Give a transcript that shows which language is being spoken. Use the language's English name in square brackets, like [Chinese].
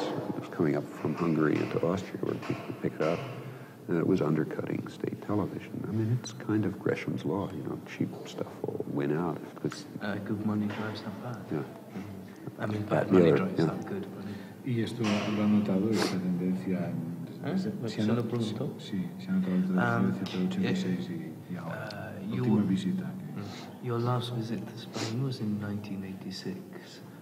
[English] It was coming up from Hungary into Austria, where people could pick it up, and it was undercutting state television. I mean, it's kind of Gresham's law, cheap stuff will win out. Good money drives that bad. Yeah. I mean, bad money drives yeah. that good money. [Spanish] Y esto lo ha notado esta tendencia. ¿Se lo preguntó? Sí, se ha notado desde el 86 y ahora. Última visita. [English] Your last visit to Spain was in 1986.